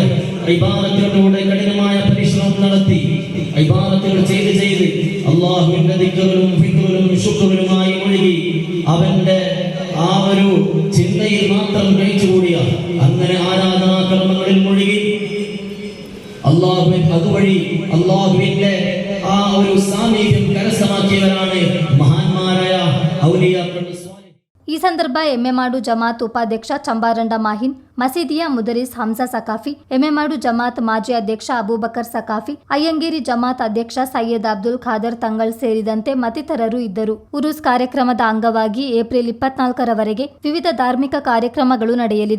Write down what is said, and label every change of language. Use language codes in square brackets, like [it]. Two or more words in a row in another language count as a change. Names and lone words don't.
[ml] ഇബാദത്തിലൂടെ കഠിനമായ പരിശ്രമം നടത്തി ഇബാദത്തുകൾ ചെയ്ത് അല്ലാഹുവിന്റെ ദിക്റുകളും ഫിക്റുകളും ശുക്റുകളുമായി ഒഴുകി അവന്റെ ആ ഒരു ചിന്തയിൽ മാത്രം കഴിച്ചുകൂടിയ അങ്ങനെ ആരാധനാകർമ്മങ്ങളിൽ മുഴുകി അതുവഴി അല്ലാഹുവിന്റെ ആ ഒരു സാമീപ്യം കരസ്ഥമാക്കിയവരാണ് മഹാന്മാരായ ഔലിയാക്കൾ. [kn] ಈ ಸಂದರ್ಭ ಎಮ್ಮೆಮಾಡು ಜಮಾತ್ ಉಪಾಧ್ಯಕ್ಷ ಚಂಬಾರಂಡ ಮಾಹಿನ್, ಮಸೀದಿಯ ಮುದರಿಸ್ ಹಂಸಾ ಸಕಾಫಿ, ಎಮ್ಮೆಮಾಡು ಜಮಾತ್ ಮಾಜಿ ಅಧ್ಯಕ್ಷ ಅಬೂಬಕರ್ ಸಕಾಫಿ, ಅಯ್ಯಂಗೇರಿ ಜಮಾತ್ ಅಧ್ಯಕ್ಷ ಸೈಯದ್ ಅಬ್ದುಲ್ ಖಾದರ್ ತಂಗಳ್ ಸೇರಿದಂತೆ ಮತ್ತಿತರರು ಇದ್ದರು. ಉರುಸ್ ಕಾರ್ಯಕ್ರಮದ ಅಂಗವಾಗಿ ಏಪ್ರಿಲ್ 24ರವರೆಗೆ ವಿವಿಧ ಧಾರ್ಮಿಕ ಕಾರ್ಯಕ್ರಮಗಳು ನಡೆಯಲಿದೆ.